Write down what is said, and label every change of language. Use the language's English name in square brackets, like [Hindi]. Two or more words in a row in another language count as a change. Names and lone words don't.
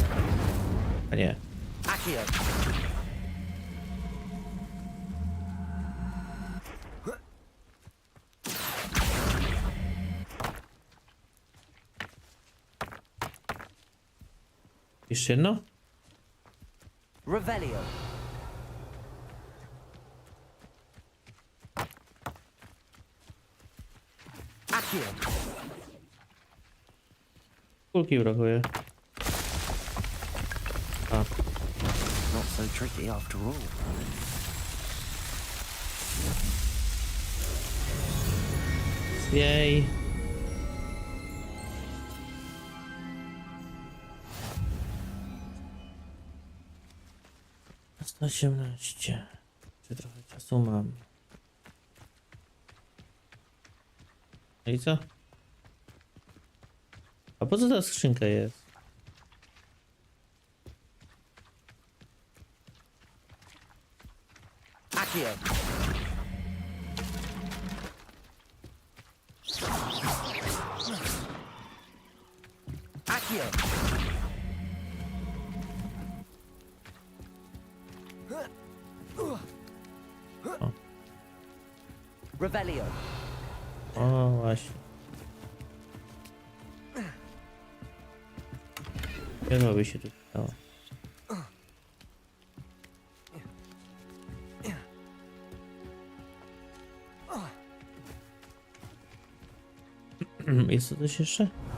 [Polish] A nie. Accio! Jeszcze jedno? Revelio! Accio! Kulki brakuje. A. [English] Not so tricky after all. [Polish] Jej. Na 118. Czy trochę czasu mam? No i co? A po co ta skrzynka jest? Accio! Accio! O. Revelio! O, właśnie. Chyba by się tu stało. Jest to coś jeszcze?